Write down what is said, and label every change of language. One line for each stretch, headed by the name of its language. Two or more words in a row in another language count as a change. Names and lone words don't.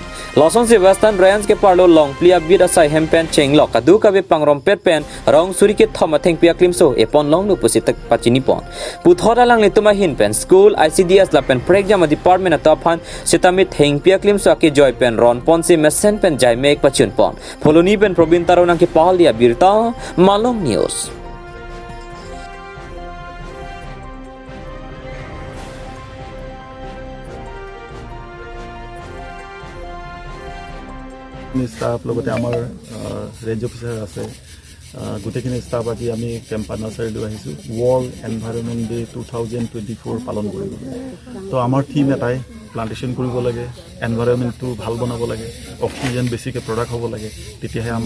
Karbi: Loson si Western Range ke parlo long plia bid asai hempen chenglok kadu kabe pangrom pet pen rong suri ke thoma thingpia klimso epon long nu pusitak pachini pon. Puthora lang lituma hin pen school ICDS la pen pregjama department ataphan sitamit thingpia klimso ke joy pen ron pon si mesen pen jai mek pachun pon. Foloni pen probin taro nang ke pahal dia birta Malong News.
Assamese: স্টাফ লগতে আমাৰ
English: range officer
Assamese: আছে গোটেইখিনি ষ্টাফ আজি আমি কেম্পা নাৰ্চাৰীলৈ আহিছোঁ
English: World Environment Day
Assamese: 2024 পালন কৰিবলৈ তো আমাৰ থিম এটাই প্লান্টেশ্যন কৰিব লাগে এনভাইৰনমেণ্টটো ভাল বনাব লাগে অক্সিজেন বেছিকৈ প্ৰডাক্ট হ'ব লাগে তেতিয়াহে আমাৰ